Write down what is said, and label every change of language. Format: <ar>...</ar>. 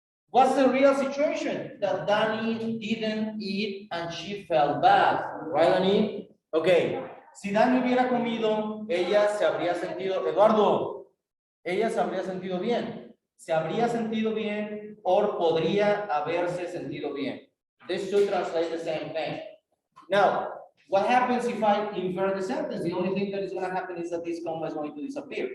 <en>What's the real situation? That Danny didn't eat and she felt bad, right, Danny? Okay.</en> <es>Si Danny hubiera comido, ella se habría sentido, Eduardo, ella se habría sentido bien. Se habría sentido bien or podría haberse sentido bien.</es> <en>This should translate the same thing. Now, what happens if I invert the sentence? The only thing that is going to happen is that this comma is going to disappear.</en>